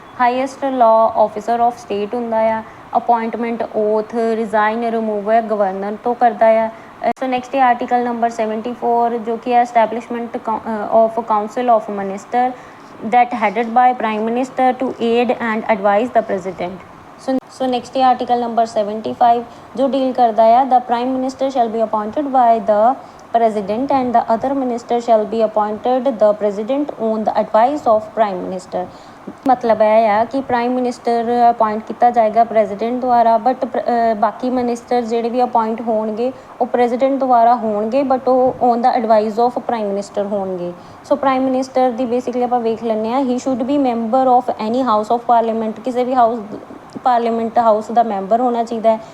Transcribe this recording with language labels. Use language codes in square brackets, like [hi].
[pa] Highest law officer of state ਹੁੰਦਾ ਆ। Appointment, ਓਥ, resign, remove governor ਤੋਂ ਕਰਦਾ ਆ। ਸੋ ਨੈਕਸਟ ਹੈ ਆਰਟੀਕਲ ਨੰਬਰ 74 ਜੋ ਕਿ ਹੈ establishment of council of minister [en] that headed by prime minister to aid and advise the president। so next है article number 75 [hi] जो deal करता है [en] the prime minister shall be appointed by the president and the other minister shall be appointed the president on the advice of prime minister। [pa] ਮਤਲਬ ਇਹ ਆ ਕਿ prime minister appoint ਕੀਤਾ ਜਾਏਗਾ ਪ੍ਰੈਜ਼ੀਡੈਂਟ ਦੁਆਰਾ, ਬਟ ਬਾਕੀ ਮਿਨਿਸਟਰ ਜਿਹੜੇ ਵੀ ਅਪੋਇੰਟ ਹੋਣਗੇ ਉਹ ਪ੍ਰੈਜ਼ੀਡੈਂਟ ਦੁਆਰਾ ਹੋਣਗੇ, ਬਟ ਉਹ on ਦਾ advice of prime minister ਹੋਣਗੇ। ਸੋ ਪ੍ਰਾਈਮ ਮਿਨਿਸਟਰ ਦੀ ਬੇਸਿਕਲੀ ਆਪਾਂ ਵੇਖ ਲੈਂਦੇ ਹਾਂ, ਹੀ should be member of any house of parliament, ਕਿਸੇ ਵੀ ਪਾਰਲੀਮੈਂਟ ਹਾਊਸ ਦਾ ਮੈਂਬਰ ਹੋਣਾ ਚਾਹੀਦਾ ਹੈ।